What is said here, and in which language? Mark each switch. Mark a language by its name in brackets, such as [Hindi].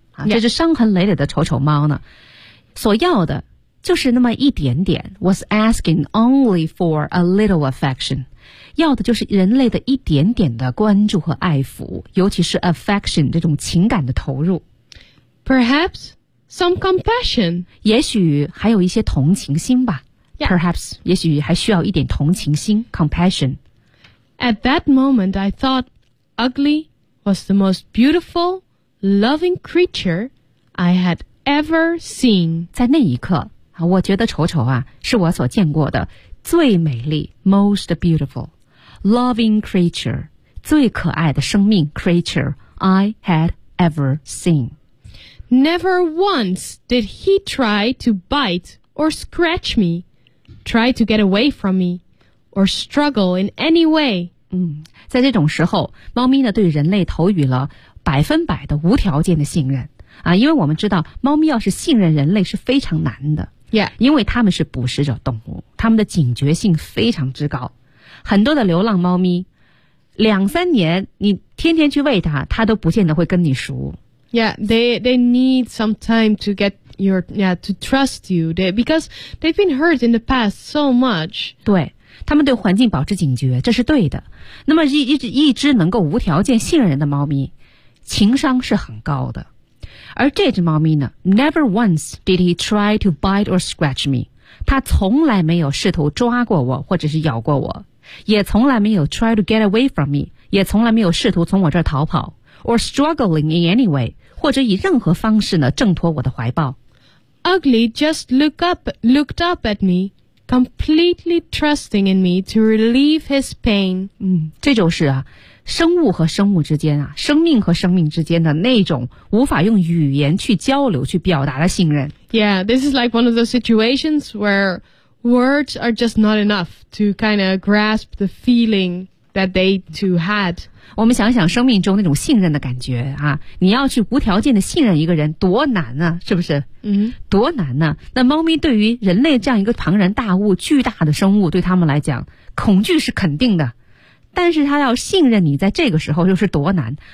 [Chinese] 啊，这只伤痕累累的丑丑猫呢，所要的就是那么一点点 ， [English] was asking only for a little affection， [Chinese] 要的就是人类的一点点的关注和爱抚，尤其是 affection 这种情感的投入。 [English] Perhaps some compassion， [Chinese] 也许还有一些同情心吧。 [English] Yeah. [Chinese] Perhaps 也许还需要一点同情心 ，compassion。 [English] At that moment, I thought ugly was the most beautiful。 Loving creature I had ever seen. [Chinese] 在那一刻，我觉得丑丑啊，是我所见过的最美丽 [English] most beautiful, loving creature, [Chinese] 最可爱的生命 [English] creature I had ever seen. Never once did he try to bite or scratch me, try to get away from me, or struggle in any way. [Chinese] 在这种时候，猫咪呢，对人类投予了百分百的无条件的信任啊，因为我们知道猫咪要是信任人类是非常难的。 [English] Yeah. [Chinese] 因为它们是捕食者动物，它们的警觉性非常之高。很多的流浪猫咪两三年你天天去喂它，它都不见得会跟你熟。 [English] Yeah, they need some time to get your, yeah, to trust you. Because they've been hurt in the past so much. [Chinese] 对。他们对环境保持警觉，这是对的。那么一只能够无条件信任的猫咪情商是很高的。而这只猫咪呢 [English] ,never once did he try to bite or scratch me. [Chinese] 他从来没有试图抓过我或者是咬过我。也从来没有 [English] try to get away from me. [Chinese] 也从来没有试图从我这儿逃跑。 [English] Or struggling in any way. [Chinese] 或者以任何方式呢挣脱我的怀抱。 [English] Ugly just looked up at me, completely trusting in me to relieve his pain. [Chinese] 这就是啊。生物和生物之间啊，生命和生命之间的那种无法用语言去交流去表达的信任。 [English] Yeah, this is like one of those situations where words are just not enough to kind of grasp the feeling that they two had. [Chinese] 我们想想生命中那种信任的感觉啊，你要去无条件的信任一个人多难啊，是不是？嗯、mm-hmm. ，多难呢、啊？那猫咪对于人类这样一个庞然大物、巨大的生物，对他们来讲，恐惧是肯定的。但是他要信任你在这个时候又是多难。